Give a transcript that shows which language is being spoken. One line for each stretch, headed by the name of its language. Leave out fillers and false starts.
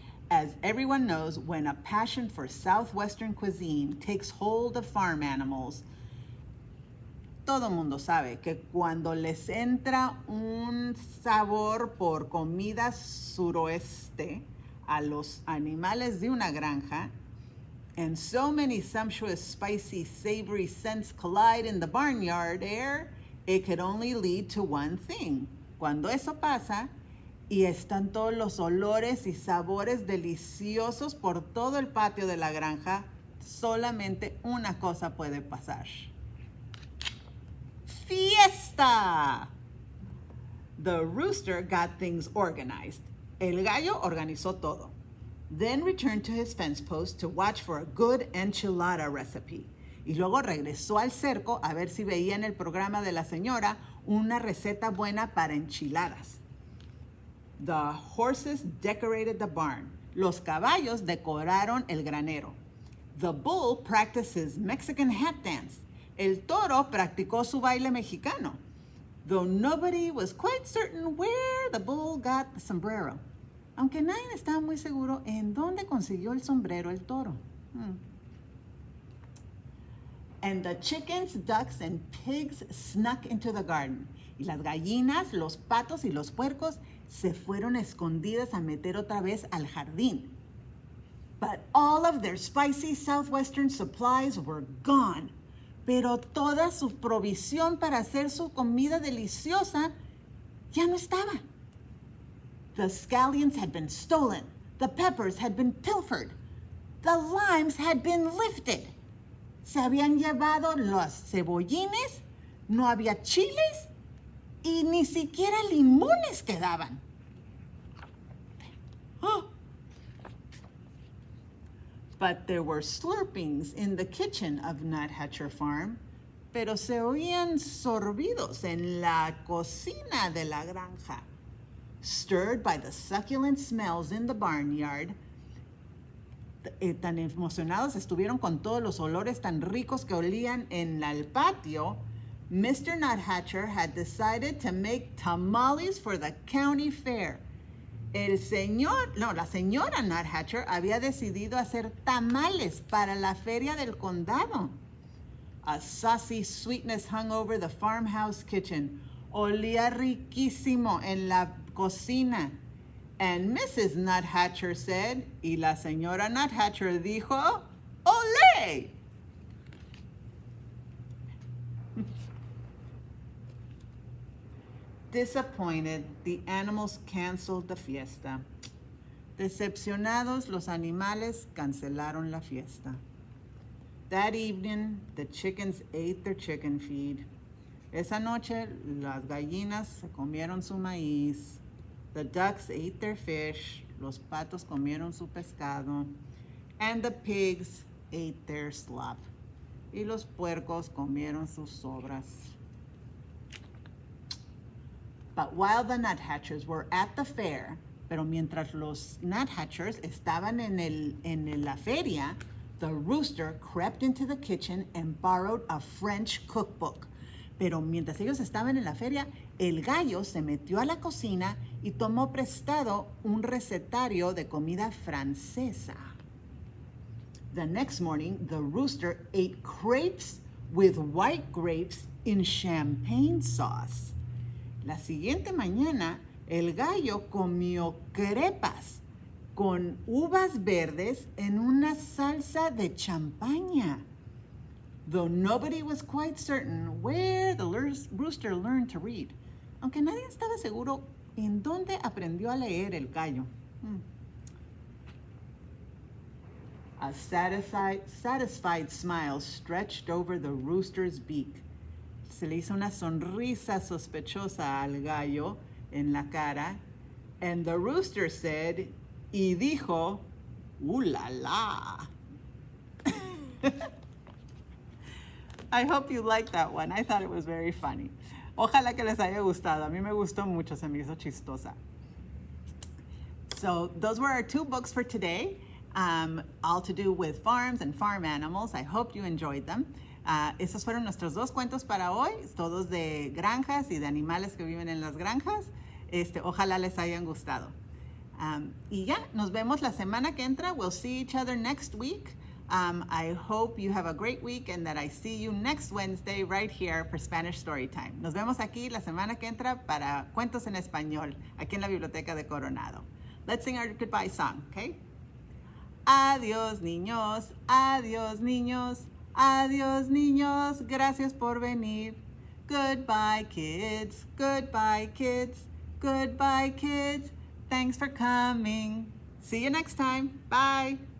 English: As everyone knows, when a passion for Southwestern cuisine takes hold of farm animals,
Spanish: todo mundo sabe que cuando les entra un sabor por comida suroeste a los animales de una granja,
English: and so many sumptuous, spicy, savory scents collide in the barnyard air, it could only lead to one thing.
Spanish: Cuando eso pasa, y están todos los olores y sabores deliciosos por todo el patio de la granja, solamente una cosa puede pasar. ¡Fiesta!
English: The rooster got things organized.
Spanish: El gallo organizó todo.
English: Then returned to his fence post to watch for a good enchilada recipe.
Spanish: Y luego regresó al cerco a ver si veía en el programa de la señora una receta buena para enchiladas.
English: The horses decorated the barn.
Spanish: Los caballos decoraron el granero.
English: The bull practiced his Mexican hat dance.
Spanish: El toro practicó su baile mexicano,
English: though nobody was quite certain where the bull got the sombrero.
Spanish: Aunque nadie estaba muy seguro en dónde consiguió el sombrero el toro.
English: And the chickens, ducks, and pigs snuck into the garden.
Spanish: Y las gallinas, los patos y los puercos se fueron escondidas a meter otra vez al jardín.
English: But all of their spicy southwestern supplies were gone.
Spanish: Pero toda su provisión para hacer su comida deliciosa ya no estaba.
English: The scallions had been stolen. The peppers had been pilfered. The limes had been lifted.
Spanish: Se habían llevado los cebollines, no había chiles y ni siquiera limones quedaban. Oh.
English: But there were slurpings in the kitchen of Nuthatcher Farm,
Spanish: pero se oían sorbidos en la cocina de la granja.
English: Stirred by the succulent smells in the barnyard,
Spanish: tan emocionados estuvieron con todos los olores tan ricos que olían en el patio, Mr.
English: Nuthatcher had decided to make tamales for the county fair.
Spanish: La señora Nuthatcher había decidido hacer tamales para la feria del condado.
English: A saucy sweetness hung over the farmhouse kitchen.
Spanish: Olía riquísimo en la cocina.
English: And Mrs. Nuthatcher said,
Spanish: y la señora Nuthatcher dijo, ¡Olé!
English: Disappointed, the animals canceled the fiesta.
Spanish: Decepcionados, los animales cancelaron la fiesta.
English: That evening, the chickens ate their chicken feed.
Spanish: Esa noche, las gallinas se comieron su maíz.
English: The ducks ate their fish.
Spanish: Los patos comieron su pescado.
English: And the pigs ate their slop.
Spanish: Y los puercos comieron sus sobras.
English: But while the Nuthatchers were at the fair,
Spanish: pero mientras los Nuthatchers estaban en la feria,
English: the rooster crept into the kitchen and borrowed a French cookbook.
Spanish: Pero mientras ellos estaban en la feria, el gallo se metió a la cocina y tomó prestado un recetario de comida francesa.
English: The next morning, the rooster ate crepes with white grapes in champagne sauce.
Spanish: La siguiente mañana, el gallo comió crepas con uvas verdes en una salsa de champaña.
English: Though nobody was quite certain where the rooster learned to read.
Spanish: Aunque nadie estaba seguro en dónde aprendió a leer el gallo.
English: A satisfied smile stretched over the rooster's beak.
Spanish: Se le hizo una sonrisa sospechosa al gallo en la cara.
English: And the rooster said,
Spanish: y dijo,
English: "Ooh la la." I hope you liked that one. I thought it was very funny.
Spanish: Ojalá que les haya gustado. A mí me gustó mucho, se me hizo chistosa.
English: So those were our 2 books for today, all to do with farms and farm animals. I hope you enjoyed them.
Spanish: Esos fueron nuestros 2 cuentos para hoy, todos de granjas y de animales que viven en las granjas. Ojalá les hayan gustado. Y ya, nos vemos la semana que entra.
English: We'll see each other next week. I hope you have a great week and that I see you next Wednesday right here for Spanish Storytime.
Spanish: Nos vemos aquí la semana que entra para Cuentos en Español, aquí en la Biblioteca de Coronado.
English: Let's sing our goodbye song, okay?
Spanish: Adiós, niños. Adiós, niños. Adiós, niños. Gracias por venir.
English: Goodbye, kids. Goodbye, kids. Goodbye, kids. Thanks for coming. See you next time. Bye.